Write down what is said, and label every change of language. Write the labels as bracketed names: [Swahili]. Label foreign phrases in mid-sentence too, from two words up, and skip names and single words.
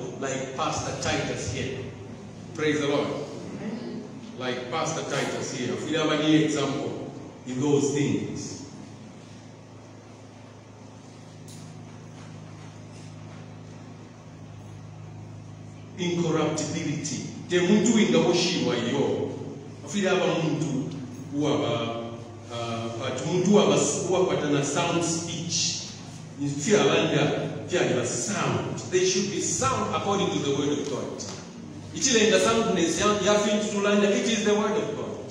[English] Like Pastor Titus here. Praise the Lord. Like Pastor Titus here. If we have any example in those things. Incorruptibility. [Bemba] The muntu inga washiwa yo. [English] If we have a muntu who have sound speech. In fear and sound. They should be sound according to the word of God. It is the word of God.